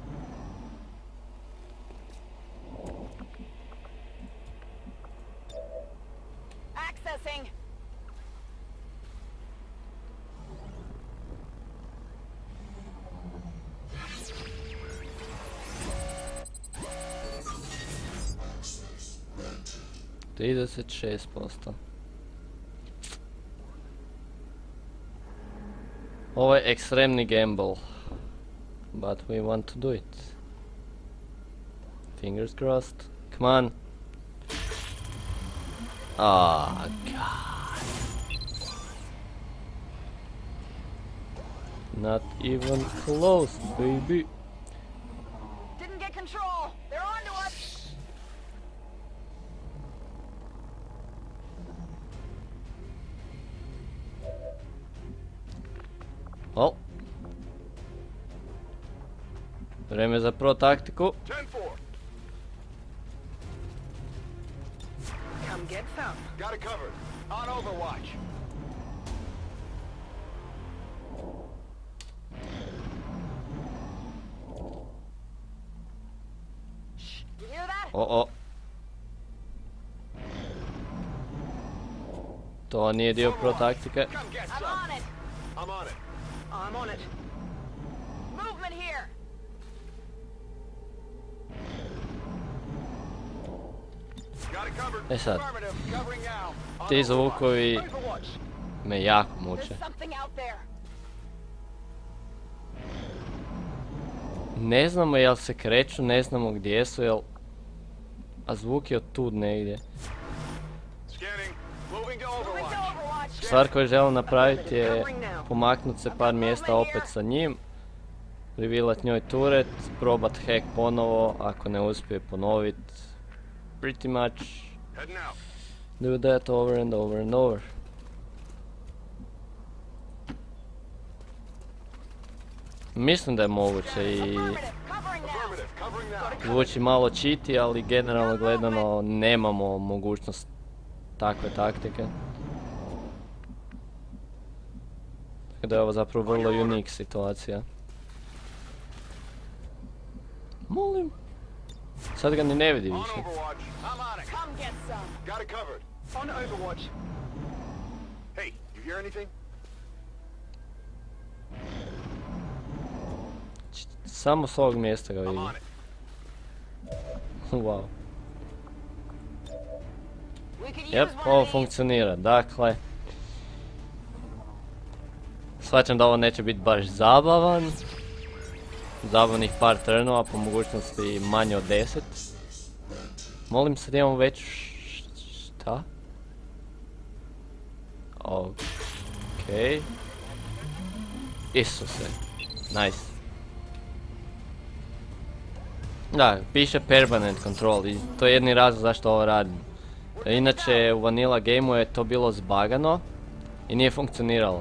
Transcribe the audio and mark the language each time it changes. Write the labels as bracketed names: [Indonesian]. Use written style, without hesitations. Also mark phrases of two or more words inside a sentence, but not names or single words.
[English] Accessing. To 36%. [Croatian] Ovo je ekstremni gamble. [English] But we want to do it. Fingers crossed. Come on. Ah, God. Not even close, baby. Didn't get control. They're on to us. O. [Croatian] Vreme za pro taktiku. [English] 10-4. Come get some. Got it covered. On Overwatch. You hear that? [Croatian] O. To nije dio pro taktike. [English] Come get I'm some. on it. I'm on it. I'm on it. Movement here. Got it covered. [Croatian] E sad, [English] Affirmative. Covering now. On [Croatian] ti [English] Overwatch. [Croatian] zvukovi [English] Overwatch. [Croatian] me jako muče. [English] There's something out there. [Croatian] Ne znamo jel se kreću, ne znamo gdje su, jel... A zvuk je od tud negdje. [English] Scanning. Moving to Moving to Overwatch. Overwatch. [Croatian] Stvar koju želim napraviti je pomaknut se par mjesta opet sa njim. Privilat njoj turet, probat hack ponovo, ako ne uspije ponovit. [English] Pretty much Heading out. do that over and over and over. [Croatian] Mislim da je moguće i [English] Affirmative. Covering now. Affirmative. Covering now. [Croatian] zvuči malo cheaty, ali generalno gledano nemamo mogućnost takve taktike. Tako da je ovo zapravo vrlo unik situacija. Molim. Sad ga ni ne vidi [English] On [Croatian] više. [English] Overwatch. I'm on it. Come get some. Got it covered. On Overwatch. Hey, you hear anything? [Croatian] Samo s ovog mjesta ga [English] I'm [Croatian] vidi. [English] on it. Wow. We could [Croatian] Jep, [English] use one [Croatian] ovo [English] of these. [Croatian] funkcionira. Dakle, shvaćam da ovo neće biti baš zabavan. Zabavnih par turnova, po mogućnosti manje od 10. Molim, sad imamo već... Šta? Okej. Isuse. Nice. Da, piše [English] permanent control [Croatian] i to je jedini razlog zašto ovo radim. Inače u Vanilla gameu je to bilo zbagano i nije funkcioniralo.